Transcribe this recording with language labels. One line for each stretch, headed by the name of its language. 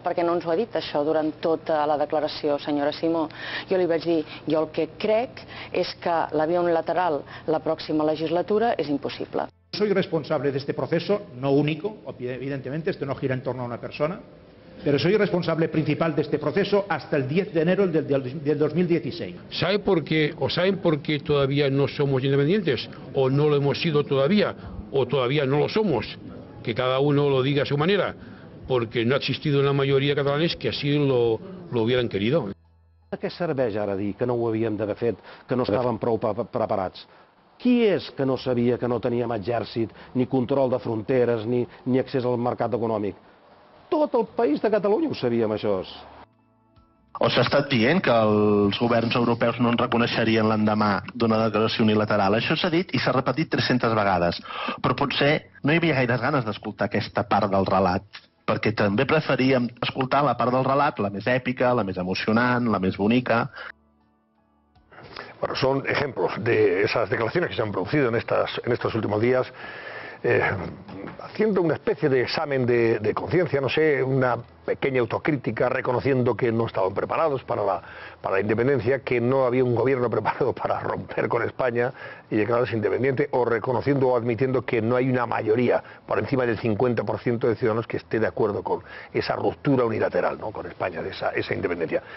Catalan: Perquè no ens ho ha dit això durant tota la declaració, senyora Simó. Jo li vaig dir, jo el que crec és que la via unilateral la pròxima legislatura és impossible.
Spanish: Soy responsable de este proceso, no único, evidentemente, esto no gira en torno a una persona, pero soy responsable principal de este proceso hasta el 10 de enero del 2016. ¿Sabe por qué, o saben por qué todavía no somos independientes? ¿O no lo hemos sido todavía? ¿O todavía no lo somos? Que cada uno lo diga a su manera. Porque no ha existido una mayoría de catalanes que así lo hubieran querido.
Catalan: De què serveix ara dir que no ho havíem d'haver fet, que no estàvem prou preparats? Qui és que no sabia que no teníem exèrcit, ni control de fronteres, ni accés al mercat econòmic? Tot el país de Catalunya ho sabíem, això. O s'ha estat dient que els governs europeus no ens reconeixerien l'endemà d'una declaració unilateral. Això s'ha dit i s'ha repetit 300 vegades. Però potser no hi havia gaires ganes d'escoltar aquesta part del relat, perquè també preferíem escoltar la part del relat, la més èpica, la més emocionant, la més bonica.
Spanish: Bueno, son ejemplos de esas declaraciones que se han producido en estos últimos días, haciendo una especie de examen de conciencia, no sé, una pequeña autocrítica, reconociendo que no estaban preparados para la independencia, que no había un gobierno preparado para romper con España y declararse independiente, o reconociendo o admitiendo que no hay una mayoría por encima del 50% de ciudadanos que esté de acuerdo con esa ruptura unilateral, ¿no?, con España, de esa independencia.